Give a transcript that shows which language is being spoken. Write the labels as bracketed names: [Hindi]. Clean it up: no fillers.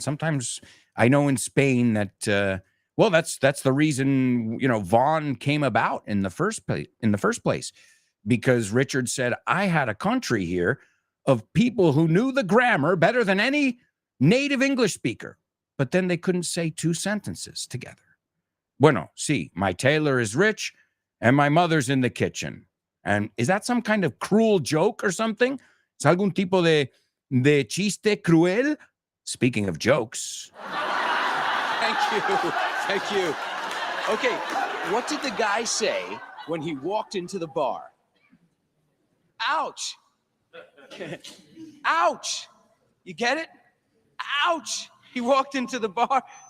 [English] Sometimes I know in Spain that, that's the reason, Vaughn came about in the first place, because Richard said, I had a country here of people who knew the grammar better than any native English speaker, but then they couldn't say 2 sentences together. [Spanish] Bueno, sí, [English] my tailor is rich and my mother's in the kitchen. And is that some kind of cruel joke or something? [Spanish] ¿Es algún tipo de chiste cruel? [English] Speaking of jokes. Thank you. Okay, what did the guy say when he walked into the bar? Ouch. Ouch. You get it? Ouch. He walked into the bar.